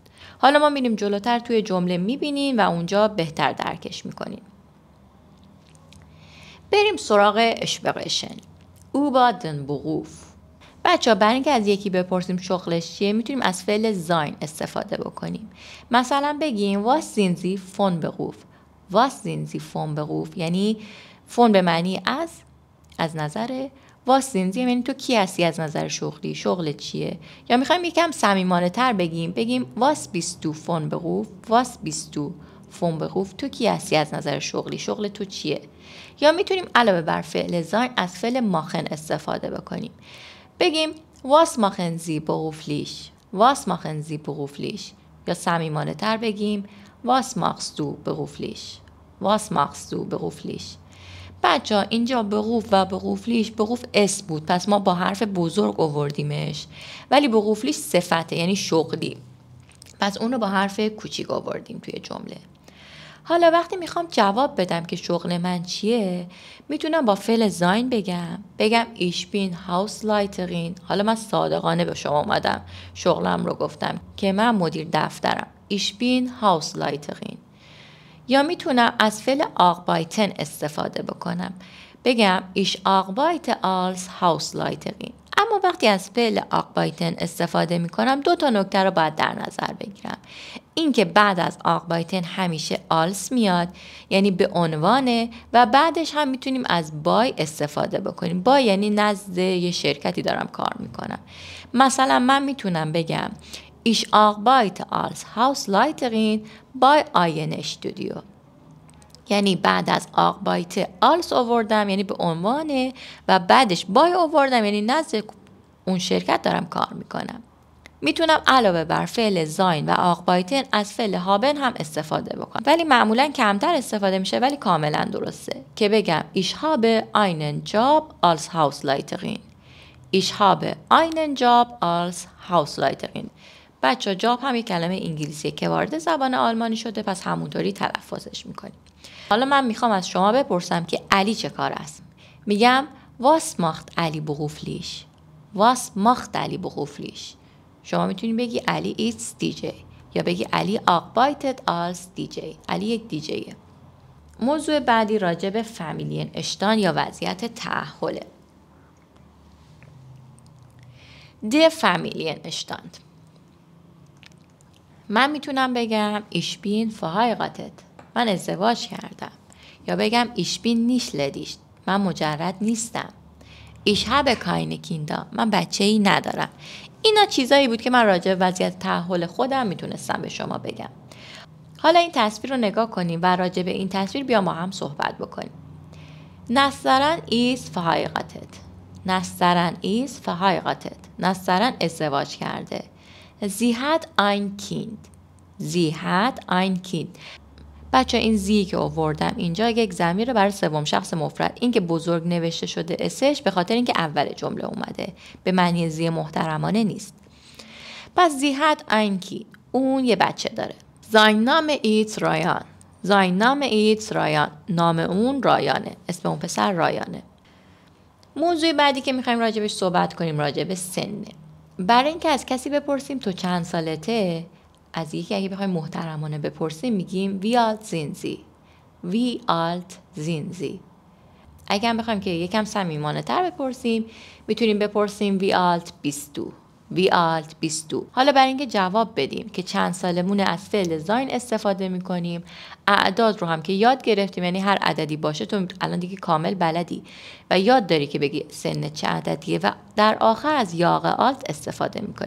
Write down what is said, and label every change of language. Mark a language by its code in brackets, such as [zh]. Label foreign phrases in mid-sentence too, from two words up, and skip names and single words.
[fa] حالا ما میریم جلوتر توی جمله میبینیم و اونجا بهتر درکش میکنیم. بریم سراغ اشپقشن. [de] über den Beruf. [fa] بچه ها برای اینکه از یکی بپرسیم شغلش چیه میتونیم از فعل زاین استفاده بکنیم. [de] مثلا بگیم was sind Sie von Beruf. was sind Sie von Beruf [fa] یعنی فون به معنی از نظر، [de] was sind Sie [fa] یعنی تو کی هستی از نظر شغلی، شغل چیه. یا میخوایم یکم صمیمانه تر بگیم [de] was bist du von Beruf. was bist du von Beruf [fa] تو کی هستی از نظر شغلی، شغل تو چیه. یا میتونیم علاوه بر فعل زاین از فعل ماخن استفاده بکنیم. [de] بگیم was machen Sie beruflich. was machen Sie beruflich. [fa] یا صمیمانه تر بگیم [de] was machst du beruflich. was machst du beruflich. [fa] بچه اینجا بروف و بروفلیش، بروف اسم بود پس ما با حرف بزرگ آوردیمش، ولی بروفلیش صفته یعنی شغلی، پس اون رو با حرف کوچیک آوردیم توی جمله. حالا وقتی میخوام جواب بدم که شغل من چیه، میتونم با فعل زاین بگم [de] ich bin Hausleiterin. [fa] حالا من صادقانه به شما اومدم شغلم رو گفتم که من مدیر دفترم. [de] ich bin Hausleiterin. [fa] یا میتونم از فعل arbeiten استفاده بکنم، بگم [de] ich arbeite als Hausleiterin. [fa] اما وقتی از فعل arbeiten استفاده میکنم دو تا نکته رو باید در نظر بگیرم. این که بعد از arbeiten همیشه als میاد یعنی به عنوانه، و بعدش هم میتونیم از by استفاده بکنیم. by یعنی نزد یه شرکتی دارم کار میکنم. مثلا من میتونم بگم [de] ich arbeite als Hausleiterin bei einem Studio. [fa] یعنی بعد از [de] arbeite als [fa] آوردم یعنی به عنوانه، و بعدش by آوردم یعنی نزد اون شرکت دارم کار میکنم. میتونم علاوه بر فعل زاین و arbeiten از فعل haben هم استفاده بکنم، ولی معمولا کمتر استفاده میشه ولی کاملا درسته که بگم [de] ich habe einen Job als Hausleiterin. ich habe einen Job als Hausleiterin. [fa] بچه جاب هم یک کلمه انگلیسیه که وارد زبان آلمانی شده، پس همونطوری تلفظش میکنیم. حالا من میخوام از شما بپرسم که علی چه کار است. [de] میگم was macht علی beruflich. was macht علی beruflich. [fa] شما میتونید بگی علی [de] ist DJ [fa] یا بگی علی [de] arbeitet als DJ. [fa] علی یک دیجیه. موضوع بعدی راجع به فامیلین اشتان یا وضعیت تأهله. [de] Der Familienstand. [fa] من میتونم بگم [de] ich bin verheiratet. [fa] من ازدواج کردم. یا بگم [de] ich bin nicht ledig. [fa] من مجرد نیستم. [de] ich habe keine Kinder. [fa] من بچه‌ای ندارم. اینا چیزایی بود که من راجع به وضعیت تأهل خودم میتونستم به شما بگم. حالا این تصویر رو نگاه کنیم و راجع به این تصویر بیا ما هم صحبت بکنیم. [de] نسترن ist verheiratet. نسترن ist verheiratet. [fa] نسترن ازدواج کرده. [de] Sie hat ein Kind. Sie hat ein Kind. [fa] بچه این زی که آوردم اینجا یک ضمیر برای سوم شخص مفرد، این که بزرگ نوشته شده اسش به خاطر اینکه اول جمله اومده، به معنی زی محترمانه نیست. [de] پس sie hat ein Kind. [fa] اون یه بچه داره. [de] sein Name ist Ryan. sein Name ist Ryan. [fa] نام اون رایانه. اسم اون پسر رایانه. موضوع بعدی که میخوایم راجبش صحبت کنیم راجب سنه. برای اینکه از کسی بپرسیم تو چند سالته، از یکی اگه بخوایم محترمانه بپرسیم میگیم [de] wie alt sind Sie. wie alt sind Sie. [fa] اگه هم بخوایم که یکم صمیمانه تر بپرسیم میتونیم بپرسیم [de] wie alt [fa] 22. [de] wie alt 22. [fa] حالا برای اینکه جواب بدیم که چند سالمون از فعل زاین استفاده میکنیم، اعداد رو هم که یاد گرفتیم، یعنی هر عددی باشه تو الان دیگه کامل بلدی و یاد داری که بگی سن چه عددیه و در آخر از [de] Jahre alt [fa] استفاده میکنیم.